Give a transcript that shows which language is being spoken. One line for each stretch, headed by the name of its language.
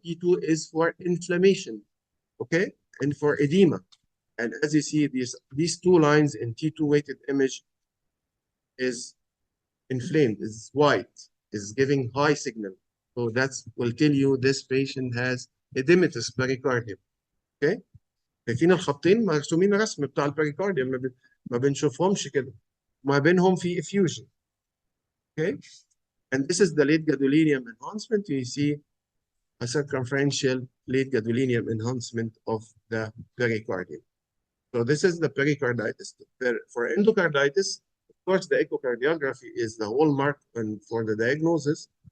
English: T2 is for inflammation, okay, and for edema. And as you see, these two lines in T2 weighted image is inflamed, is white, is giving high signal. So that's will tell you this patient has edematous pericardium. Okay.
Arabic: شايفين الخطين مرسومين رسم بتاع البريكارديوم ما بنشوفهمش كده ما بينهم في effusion.
English: Okay. And this is the late gadolinium enhancement. You see a circumferential late gadolinium enhancement of the pericardium. So this is the pericarditis. For endocarditis, of course, the echocardiography is the hallmark and for the diagnosis.